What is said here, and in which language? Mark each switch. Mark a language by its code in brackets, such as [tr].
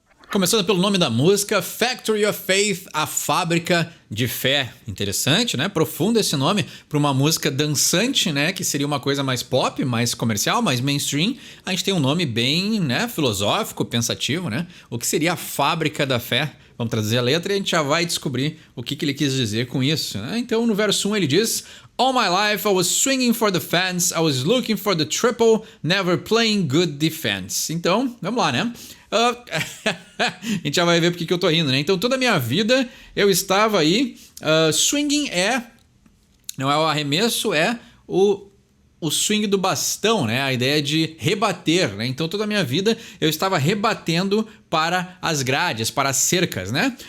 [pt] Começando pelo nome da música, Factory of Faith, a fábrica de fé. Interessante, né? Profundo esse nome para uma música dançante, né? Que seria uma coisa mais pop, mais comercial, mais mainstream. A gente tem um nome bem, né, filosófico, pensativo, né? O que seria a fábrica da fé? Vamos traduzir a letra e a gente já vai descobrir o que ele quis dizer com isso, né? Então, no verso 1 ele diz: [en] All my life I was swinging for the fence, I was looking for the triple, never playing good defense. [pt] Então, vamos lá, né? A gente já vai ver porque que eu tô rindo, né? Então, toda a minha vida eu estava aí. Swinging não é o arremesso, é o swing do bastão, né? A ideia de rebater, né? Então, toda a minha vida eu estava rebatendo para as grades, para as cercas, né?